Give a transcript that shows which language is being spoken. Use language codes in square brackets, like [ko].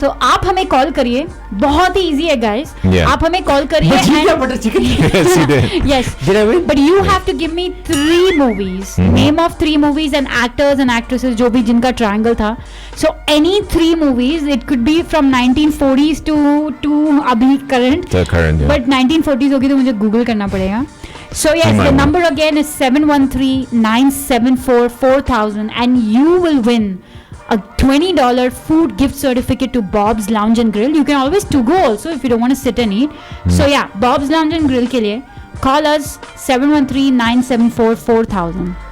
[hi] So आप हमें call करिए. बहुत ही easy है guys. [en] Yeah. [hi] आप हमें कॉल करिए. Butter chicken. [en] Yes, you did. Yes. Did I win? But you have to give me 3 movies. Name of 3 movies and actors and actresses [hi] जो भी जिनका [en] triangle था. So any 3 movies. It could be from 1940s to अभी current. The current, yeah. [hi] But 1940s होगी तो मुझे Google करना पड़ेगा. [en] So yes, the number again is 713-974-4000 and you will win a $20 food gift certificate to Bob's Lounge and Grill. You can always to go also if you don't want to sit and eat. So yeah, Bob's Lounge and Grill [hi] के लिए [en] call us 713-974-4000.